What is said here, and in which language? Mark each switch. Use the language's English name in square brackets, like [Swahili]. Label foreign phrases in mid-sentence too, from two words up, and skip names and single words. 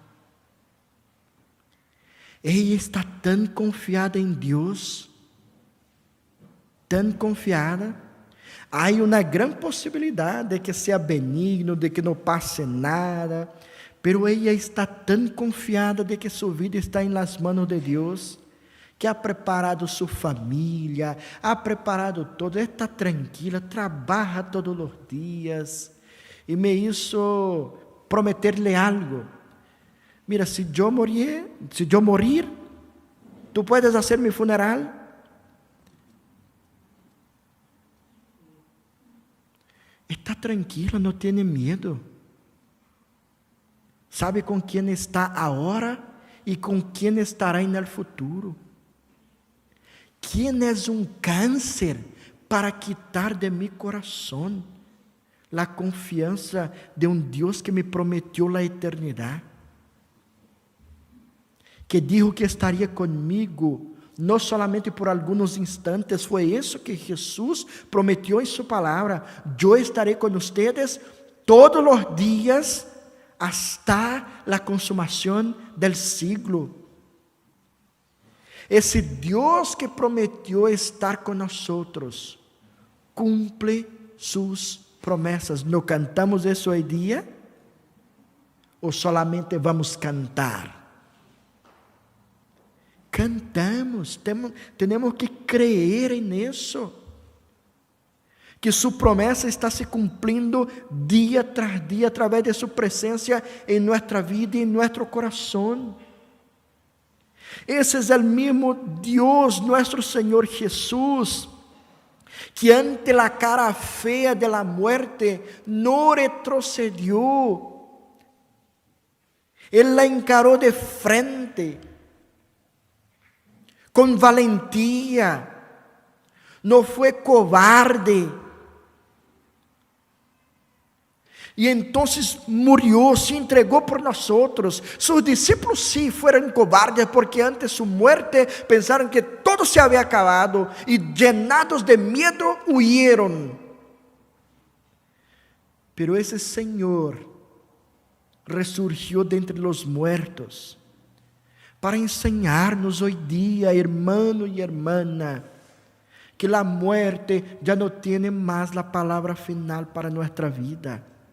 [Spanish] Ella está tan confiada en Dios, tan confiada. Hay una gran posibilidad de que sea benigno, de que no pase nada, pero ella está tan confiada de que su vida está en las manos de Dios, que ha preparado [Portuguese] sua família, [Spanish] ha preparado todo, está tranquila, [Portuguese] trabalha todos os dias, [Spanish] e me hizo prometerle algo. Mira, [Portuguese] se eu [Spanish] morir, tu puedes hacer mi funeral. [Portuguese] Está tranquila, não tem medo. Sabe com quem está agora e com quem estará no futuro. Quem é um câncer para [Spanish] quitar de mi [Portuguese] coração a confiança de um Deus que me prometeu a eternidade, que dijo que estaria comigo, não solamente por alguns instantes. Foi isso que Jesus prometeu em sua palavra: eu estarei com vocês todos os dias [Spanish] hasta a [Portuguese] consumação [Spanish] del siglo. [Portuguese] Esse Deus que prometeu estar com nós cumpre suas promessas. [Spanish] ¿No cantamos [Portuguese] isso hoje dia? Ou solamente vamos cantar? Cantamos, temos que crer nisso, que sua promessa está se cumprindo dia tras dia, através de sua presença em nossa vida e em nosso coração. Esse é o mesmo Deus, nosso Senhor Jesus, que ante a cara feia [Spanish] de la muerte [Portuguese] não retrocedió. Ele la encarou de frente, com valentia, não foi cobarde. E então murió, se entregou por nós. [Spanish] Sus discípulos sí fueron cobardes, porque antes de su muerte pensaron que todo se había acabado y llenados de miedo huyeron. Pero ese Señor resurgió de entre los muertos para enseñarnos hoy día, hermano y hermana, que la muerte ya no tiene más la palabra final para nuestra vida.